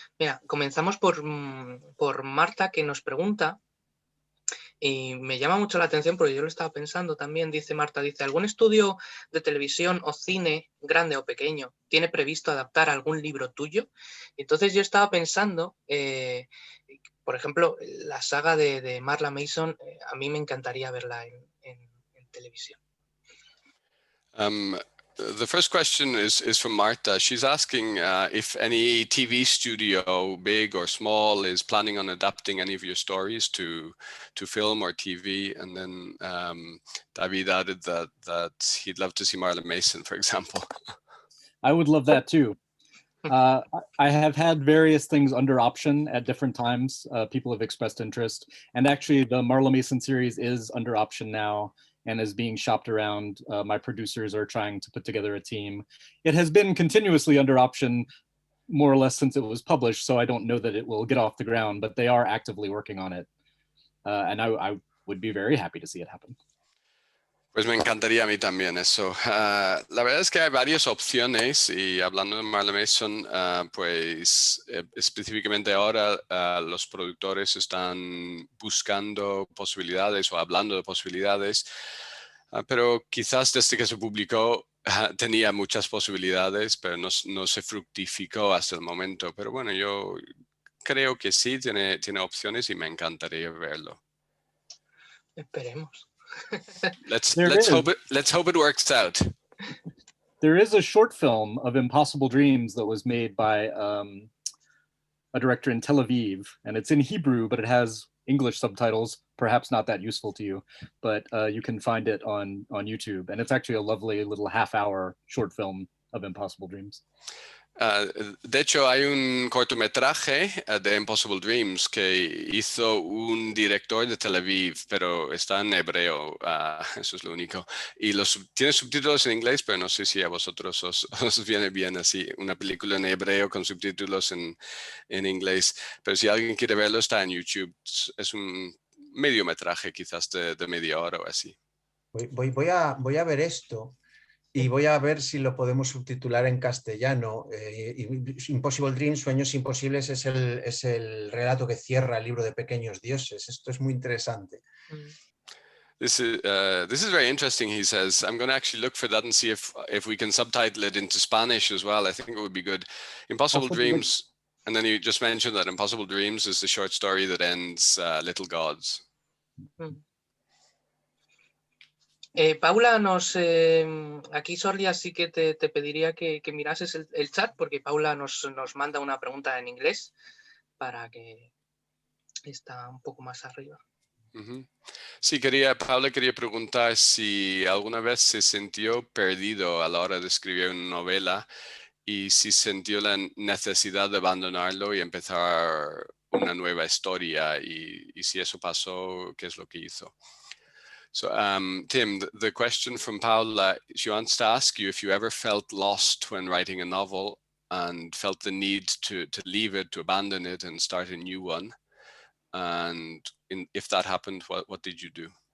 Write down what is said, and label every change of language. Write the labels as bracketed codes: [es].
[es] Mira, comenzamos por Marta, que nos pregunta, y me llama mucho la atención porque yo lo estaba pensando también, dice Marta, dice, ¿algún estudio de televisión o cine, grande o pequeño, tiene previsto adaptar algún libro tuyo? Entonces yo estaba pensando, por ejemplo, la saga de Marla Mason, a mí me encantaría verla en televisión. [en] The first question is from Marta. She's asking if any TV studio, big or small, is planning on adapting any of your stories to film or TV. And then David added that he'd love to see Marla Mason, for example. I would love that too. I have had various things under option at different times. People have expressed interest. And actually the Marla Mason series is under option now and is being shopped around. My producers are trying to put together a team. It has been continuously under option more or less since it was published, so I don't know that it will get off the ground, but they are actively working on it. And I would be very happy to see it happen. [es] Pues me encantaría a mí también eso. La verdad es que hay varias opciones y hablando de Marla Mason, pues específicamente ahora los productores están buscando posibilidades o hablando de posibilidades, pero quizás desde que se publicó tenía muchas posibilidades, pero no se fructificó hasta el momento. Pero bueno, yo creo que sí, tiene opciones y me encantaría verlo. Esperemos. [en] Let's hope it works out. There is a short film of Impossible Dreams that was made by a director in Tel Aviv, and it's in Hebrew, but it has English subtitles, perhaps not that useful to you, but you can find it on YouTube, and it's actually a lovely little half-hour short film of Impossible Dreams. [es] De hecho, hay un cortometraje de Impossible Dreams que hizo un director de Tel Aviv, pero está en hebreo, eso es lo único. Y tiene subtítulos en inglés, pero no sé si a vosotros os viene bien así, una película en hebreo con subtítulos en inglés. Pero si alguien quiere verlo, está en YouTube. Es un mediometraje quizás de media hora o así. Voy a ver esto. Y voy a ver si lo podemos subtitular en castellano. Impossible Dreams, Sueños Imposibles, es el relato que cierra el libro de Pequeños Dioses. Esto es muy interesante. [en] This is very interesting, he says. I'm going to actually look for that and see if we can subtitle it into Spanish as well. I think it would be good. Impossible Dreams, and then you just mentioned that Impossible Dreams is the short story that ends Little Gods. [es] Paula, aquí Sorlia sí que te pediría que mirases el chat, porque Paula nos manda una pregunta en inglés para que está un poco más arriba. Sí, Paula quería preguntar si alguna vez se sintió perdido a la hora de escribir una novela y si sintió la necesidad de abandonarlo y empezar una nueva historia y si eso pasó, ¿qué es lo que hizo? [en] So, Tim, the question from Paula, she wants to ask you if you ever felt lost when writing a novel and felt the need to leave it, to abandon it and start a new one. And if that happened, what did you do?